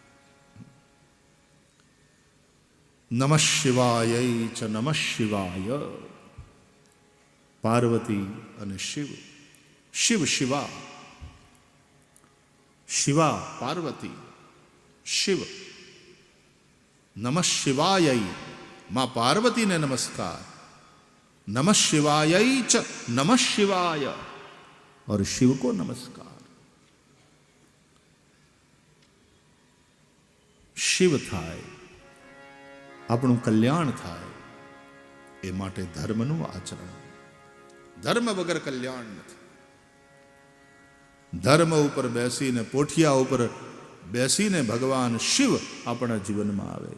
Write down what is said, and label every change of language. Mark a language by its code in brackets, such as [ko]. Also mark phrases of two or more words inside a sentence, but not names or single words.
[sa] નમઃ શિવાય ચ નમઃ શિવાય. [gu] પાર્વતી અને શિવ. શિવ શિવા, શિવા પાર્વતી, શિવ. [sa] નમઃ શિવાય, [gu] માં પાર્વતીને નમસ્કાર. [sa] नमः शिवाय च नमः शिवाय, [hi] और शिव को नमस्कार. [gu] शिव થાય, આપણું કલ્યાણ થાય, એ માટે ધર્મનું આચરણ. ધર્મ વગર કલ્યાણ નથી. ધર્મ ઉપર બેસીને, પોઠિયા ઉપર બેસીને ભગવાન શિવ આપણા જીવનમાં આવે.